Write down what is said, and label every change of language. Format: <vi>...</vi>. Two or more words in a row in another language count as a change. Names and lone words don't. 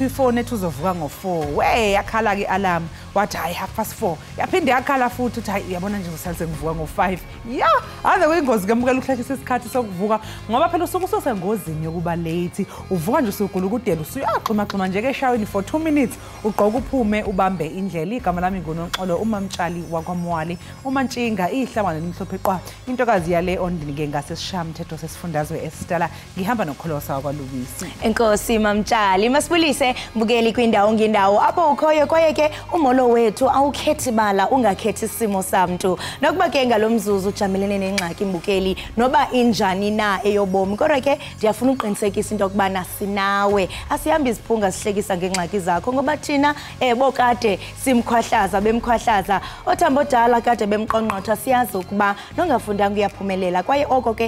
<zu>ifone ethi uzovuka ngo4 we yakhala ke alarm wathi hayi 4:30 yaphinde yakhala futhi uthi hayi yabona nje usalise ngivuka ngo5 ya ade kuyingozi ke mbukeli ukuhlekisa isikhathi sokuvuka ngoba phela usuku usengozini yokuba late uvuka nje usugula ukudela usuyaxhuma nje ke eshawini</zu> <en>for 2 minutes</en> <zu>ugqoka uphume ubambe indlela igama lami nguNonxolo umamtshali wakwaMwali umantshinga ihlabana limhlophe qwa intokazi yale ondini ke ngasesishamthetho sesifundazwe eStala ngihamba nokholosa wakwaLubisi</zu> <xh>enkosi mamtshali masibulise mbukeli kwindawo ngendawo apho ukhoyo kwaye ke umolo wethu awukhethi bala ungakhethi isimo samuntu nokuba ke ngalomzuzu ujamelene nengxaki mbukeli noba injani na eyobomi kodwa ke ndiyafuna uqinisekisa into okubana sinawe asihambi isiphunga sihlekisa ngengxaki zakho ngoba thina bokade simkhwahlaza bemkhwahlaza othambo dala kade bemqonqotha siyazi ukuba nongafundanga uyaphumelela kwaye oko ke</xh>